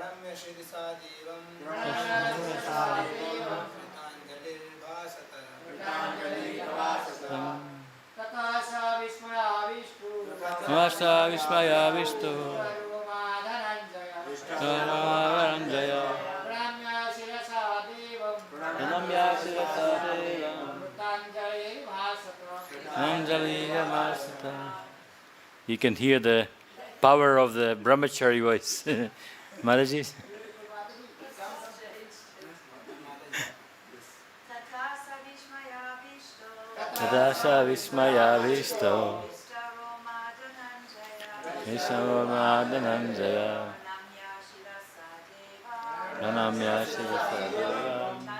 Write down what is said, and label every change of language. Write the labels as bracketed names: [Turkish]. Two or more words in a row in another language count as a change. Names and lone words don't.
[Sanskrit] tataḥ vismaya-āviṣṭo. dhanam-jayaḥ. [English] You can hear the power of the brahmachari voice. Mataji? [Sanskrit] tataḥ vismaya-āviṣṭo. hṛṣṭa-romā dhanam-jayaḥ. praṇamya śirasā devam.